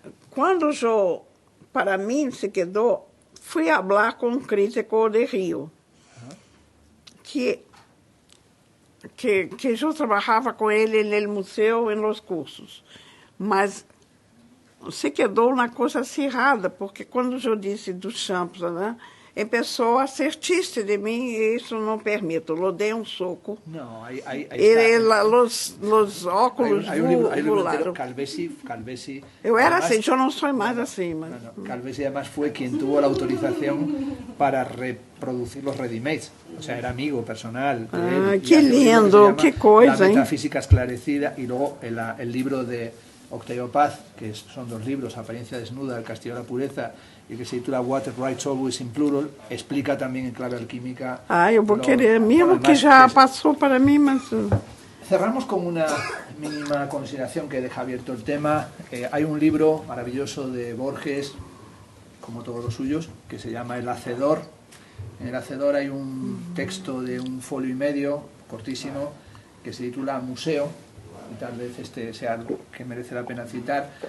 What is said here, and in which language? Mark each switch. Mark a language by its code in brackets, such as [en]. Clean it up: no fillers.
[es] Cuando yo, para mí, se quedó, fui a hablar con un crítico de Río, que yo trabajaba con él en el museo, en los cursos, [pt] mas se quedou uma coisa acirrada, porque quando eu disse Duchamp, né, começou a ser triste de mim e isso não permito. Eu dei um soco. Não, aí os óculos volaram. Calvesi. Eu era assim, eu não sou mais assim. Mas... [es] Calvesi además fue quien tuvo la autorización para reproducir los ready-mades. O sea, era amigo personal. [pt] Que lindo, que coisa, [es] La metafísica esclarecida y luego el libro de Octavio Paz, que son 2 libros, Apariencia desnuda, El castillo de la pureza, y que se titula Water Rights Always in Plural, explica también en clave alquímica... [pt] Eu vou querer, mesmo que já passou para mim, mas... [es] Cerramos con una mínima consideración que deja abierto el tema. Hay un libro maravilloso de Borges, como todos los suyos, que se llama El Hacedor. En El Hacedor hay un texto de 1,5 folios, cortísimo, que se titula Museo, y tal vez este sea algo que merece la pena citar.